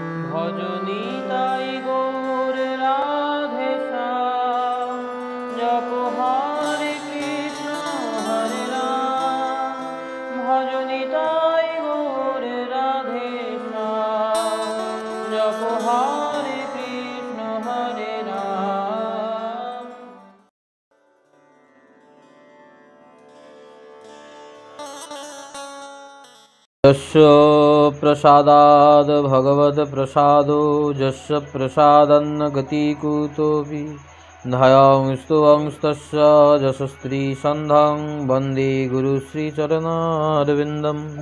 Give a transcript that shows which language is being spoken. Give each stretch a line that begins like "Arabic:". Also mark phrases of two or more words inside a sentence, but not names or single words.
Bangla: ভজনিতাই গৌর রাধে শ্যাম, জপ হরে কৃষ্ণ হরে রাম, ভজনিতাই গৌর রাধে শ্যাম, জপ হরে কৃষ্ণ হরে রাম।
Sanskrit: यस्य प्रसादाद् भगवत्प्रसादो यस्य प्रसादन्न गति कुतोऽपि ध्यायां स्तुवंस्तस्य यशस्त्रीसन्धं वन्दे गुरुश्रीचरणारविन्दं।